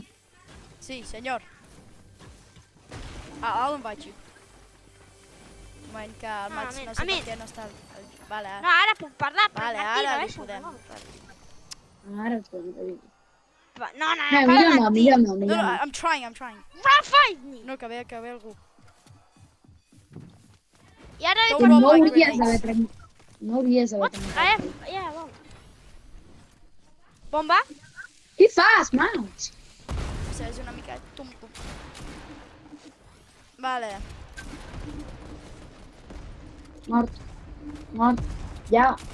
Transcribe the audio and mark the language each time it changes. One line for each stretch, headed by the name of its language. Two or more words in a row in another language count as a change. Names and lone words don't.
Catalan: Sí, senyor. A on vaig? Un moment que el Max no sé per què no està... Vale, No, ara puc parlar, però vale, Martí, ara no li és podem. Ara et podem. No, No, para millor no, Martí. millor no, No, millor no, no.
English: I'm trying.
Catalan: Rafa! No, que ve algú. I ara he
English: Don't
Catalan: No
English: roll like
Catalan: hauries
English: grenades.
Catalan: d'haver trencat. No hauries d'haver
English: What?
Catalan: trencat. Ja, bon. Bomba? Què fas, Max? O sigui, és una mica tum-tum. Vale. Mort. Mort. Ja.